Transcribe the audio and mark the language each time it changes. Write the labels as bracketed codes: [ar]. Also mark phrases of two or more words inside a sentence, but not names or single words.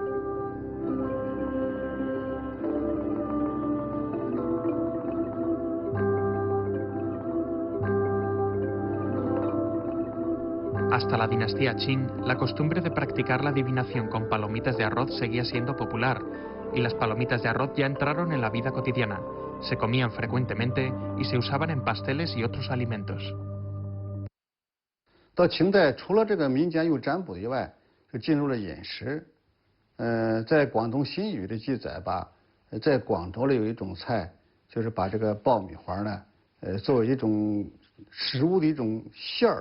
[es] Hasta la dinastía Qing, la costumbre de practicar la adivinación con palomitas de arroz seguía siendo popular, y las palomitas de arroz ya entraron en la vida cotidiana. Se comían frecuentemente y se usaban en pasteles y otros alimentos. [zh] 到清代，除了这个民间有占卜以外，就进入了饮食。在广东新语的记载吧，在广州里有一种菜，就是把这个爆米花呢，作为一种食物的一种馅儿。